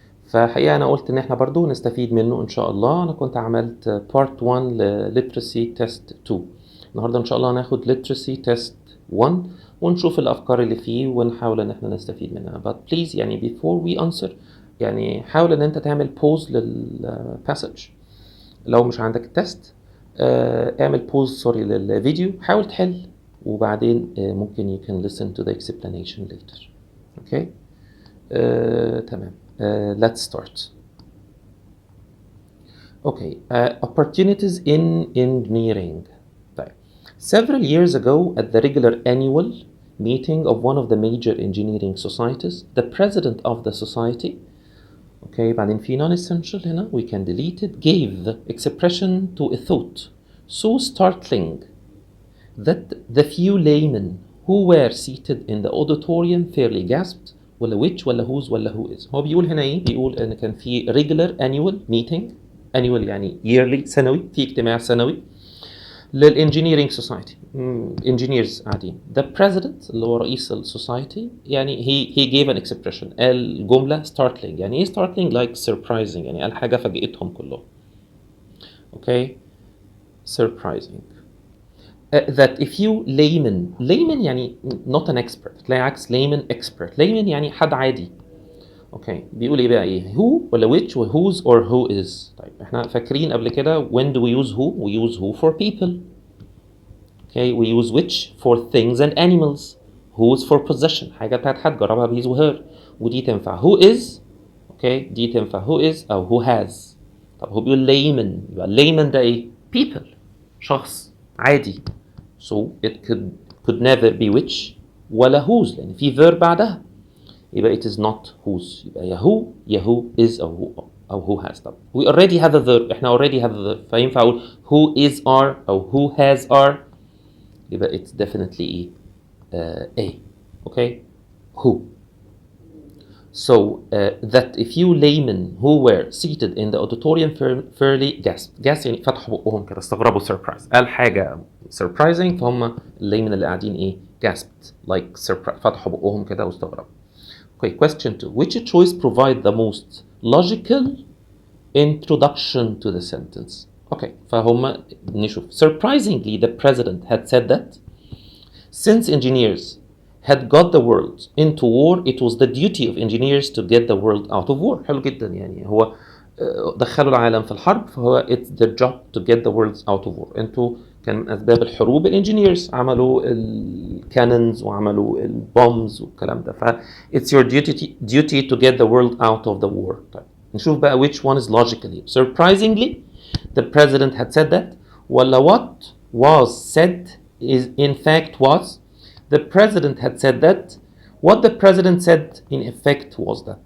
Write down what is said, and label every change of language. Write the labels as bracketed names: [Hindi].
[Arabic] فحقيقة أنا قلت إن إحنا برضو نستفيد منه إن شاء الله. أنا كنت عملت part 1 ل Literacy Test 2. النهاردة إن شاء الله هناخد Literacy Test 1 ونشوف الأفكار اللي فيه ونحاول إن إحنا نستفيد منها. [English] But please يعني before we answer يعني [Arabic] حاول إن أنت تعمل [English] pause للpassage. [Arabic] لو مش عندك التست اعمل pause للفيديو، حاول تحل وبعدين ممكن [English] you can listen to the explanation later. Okay. [Arabic] تمام. [English] Let's start. Okay. Opportunities in engineering. [Arabic] طيب. [English] Several years ago at the regular annual meeting of one of the major engineering societies, the president of the society, okay, [Arabic] بعدين في [English] non-essential هنا we can delete it, gave expression to a thought so startling that the few laymen who were seated in the auditorium fairly gasped. ولا which ولا whose ولا who is. [Arabic] هو بيقول هنا ايه؟ بيقول ان كان في regular annual meeting، annual يعني yearly سنوي، في اجتماع سنوي للانجينيرينج سوسايتي، engineers قاعدين. The president اللي هو رئيس السوسايتي يعني [English] he gave an expression، [Arabic] قال جملة startling. يعني ايه startling؟ like surprising، يعني قال حاجة فاجئتهم كلهم. [English] okay surprising. That if you layman يعني not an expert، [Arabic] تلاقي عكس [English] layman expert. [Arabic] layman يعني حد عادي. اوكي بيقول ايه بقى؟ ايه who ولا which و whose or who is. طيب احنا فاكرين قبل كده [English] when do we use who؟ we use who for people. okay we use which for things and animals. [Arabic] whose for possession، حاجة بتاعت حد جربها بهيز وهير، ودي تنفع who is. اوكي دي تنفع who is او who has. طب هو بيقول layman، يبقى layman ده ايه؟ people، شخص عادي. [English] so it could never be which ولا whose [Arabic] لأن في [English] verb بعدها، يبقى it is not whose. [Arabic] يبقى يا who is أو who has. طب [English] we already have a verb، [Arabic] احنا already have a verb، فينفع أقول who is are أو who has are، يبقى it's definitely A. [English] okay who. So that a few laymen who were seated in the auditorium fairly gasped. [Arabic] يعني فتحوا بقهم كده، استغربوا. surprise قال حاجة surprising، فهم الlaymen اللي قاعدين ايه؟ gasped like surprise، فتحوا بقهم كده واستغربوا. [English] Okay, question 2. Which choice provide the most logical introduction to the sentence? [Arabic] Okay, فهم نشوف. [English] Surprisingly, the president had said that since engineers had got the world into war, it was the duty of engineers to get the world out of war. [Arabic] حلو جدا، يعني هو دخلوا العالم في الحرب، فهو [English] it's their job to get the world out of war. [Arabic] انتوا كان من اسباب الحروب الانجينيرز، عملوا الكانونز وعملوا البومز والكلام ده، ف [English] it's your duty to get the world out of the war. [Arabic] طيب نشوف بقى [English] which one is logically. Surprisingly the president had said that ولا what was said is in fact was. The president had said that what the president said in effect was that.